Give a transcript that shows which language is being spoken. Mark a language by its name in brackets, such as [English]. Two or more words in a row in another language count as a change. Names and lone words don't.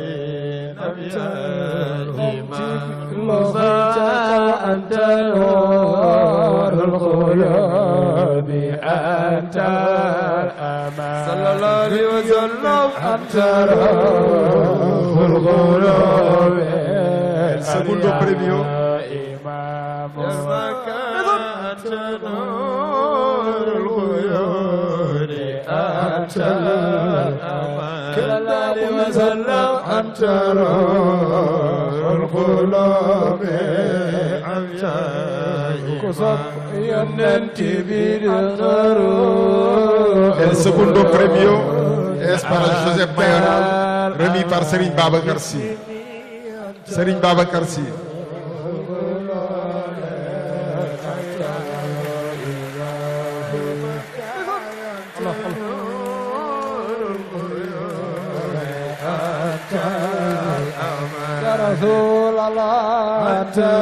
[Arabic] أنت نور القلوب أنت الأمان صلى الله عليه وسلم أنت روح القلوب [Spanish] El segundo premio. [Arabic] إمام أنت نور القلوب أنت الأمان صلى الله عليه وسلم أنت روح القلوب أنت [Spanish] El segundo premio es para José Mayoral, [French] remis par Serigne Babacar Sy. Serigne Babacar Sy. [Arabic] رسول الله أنت